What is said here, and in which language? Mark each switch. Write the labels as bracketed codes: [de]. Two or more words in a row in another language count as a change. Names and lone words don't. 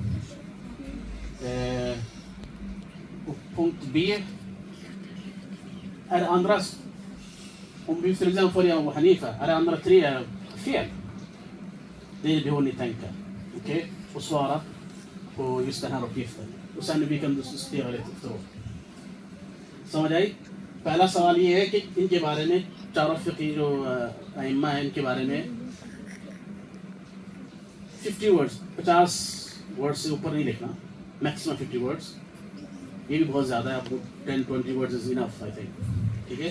[sv] Och punkt B är det andras, om vi till exempel följer Abu Hanifa, är det andra 3 fel? Det är det hur ni tänker. Okej? Och svara på just den här uppgiften. Och sen vi kan diskutera lite efteråt. [ur] سمجھ آئی? پہلا سوال یہ ہے کہ ان کے بارے میں چاروں فقہی جو ائمہ ہیں ان کے بارے میں 50 ورڈز 50 ورڈز سے اوپر نہیں لکھنا, [en] maximum 50 words, [ur] یہ بھی بہت زیادہ ہے، آپ کو [en] 10-20 words is enough I think, [ur] ٹھیک ہے.